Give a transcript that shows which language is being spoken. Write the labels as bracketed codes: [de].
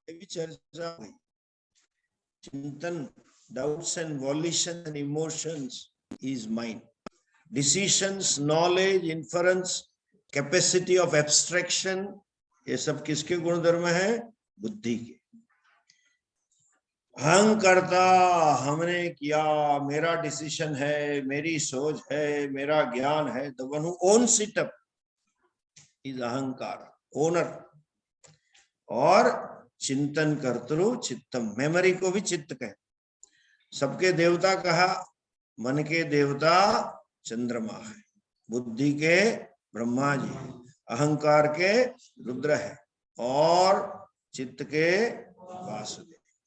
[hi] चर्चा हुई, चिंतन, [en] doubts and volition and emotions is mind. Decisions, knowledge, inference, capacity of abstraction, [hi] ये सब किसके गुणधर्म है? बुद्धि के। अहंकर्ता, हमने किया, मेरा डिसीजन है, मेरी सोच है, मेरा ज्ञान है। [en] The one who owns it up is अहंकार, owner. [hi] और चिंतन कर्तृ चित्तम, मेमोरी को भी चित्त कहे। सबके देवता कहा, मन के देवता चंद्रमा है, बुद्धि के ब्रह्मा जी, अहंकार के रुद्र है और चित्त के वासुदेव।